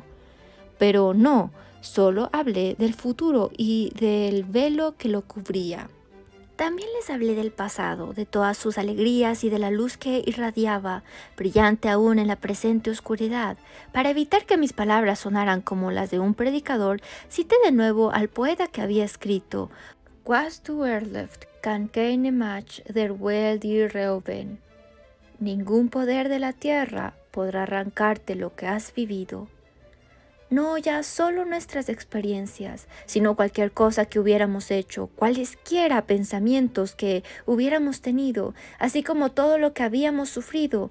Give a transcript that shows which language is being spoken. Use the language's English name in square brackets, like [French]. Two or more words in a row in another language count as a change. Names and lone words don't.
[Spanish] Pero no, solo hablé del futuro y del velo que lo cubría. También les hablé del pasado, de todas sus alegrías y de la luz que irradiaba, brillante aún en la presente oscuridad. Para evitar que mis palabras sonaran como las de un predicador, cité de nuevo al poeta que había escrito: [German] "Was du erleft, kann keine Macht der Welt dir rauben". [Spanish] Ningún poder de la tierra podrá arrancarte lo que has vivido. no ya solo nuestras experiencias, sino cualquier cosa que hubiéramos hecho, cualesquiera pensamientos que hubiéramos tenido, así como todo lo que habíamos sufrido.